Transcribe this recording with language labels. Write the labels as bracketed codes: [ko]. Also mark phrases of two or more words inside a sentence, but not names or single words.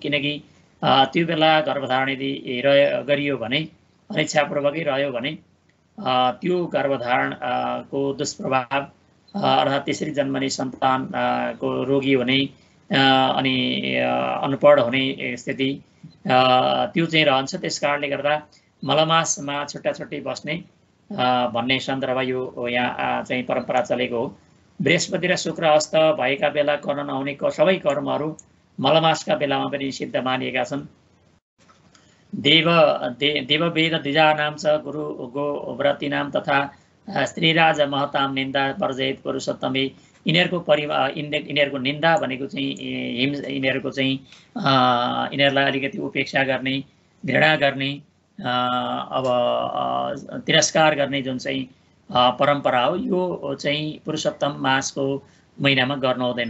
[ne] किनकि त्यो बेला गर्भधारण यदि गरियो भने अनिच्छापूर्वकै रह्यो भने त्यो गर्भधारणको दुष्प्रभाव अर्थात् त्यसरी जन्मने सन्तानको रोगी हुने अनि अनपढ हुने स्थिति त्यो चाहिँ रहन्छ। त्यस कारणले गर्दा मलमासमा छुट्टा छुट्टै बस्ने भन्ने सन्दर्भ यो यहाँ चाहिँ परम्परा चलेको हो। बृहस्पति र शुक्र हस्त भएका बेला गर्न नहुने सबै कर्महरू मलमासका बेलामा पनि निषिद्ध मानिएका छन्। [sa] देववेद द्विजानां च गुरु गोव्रतीनां तथा स्त्रीराज महतां निन्दा वर्जयेत् पुरुषोत्तमे। [ne] यिनीहरूको निन्दा भनेको चाहिँ यिनीहरूको चाहिँ यिनीहरूलाई अलिकति उपेक्षा गर्ने, घृणा गर्ने, अब तिरस्कार गर्ने जुन चाहिँ परम्परा हो यो चाहिँ पुरुषोत्तम मासको महिनामा गर्नु हुँदैन।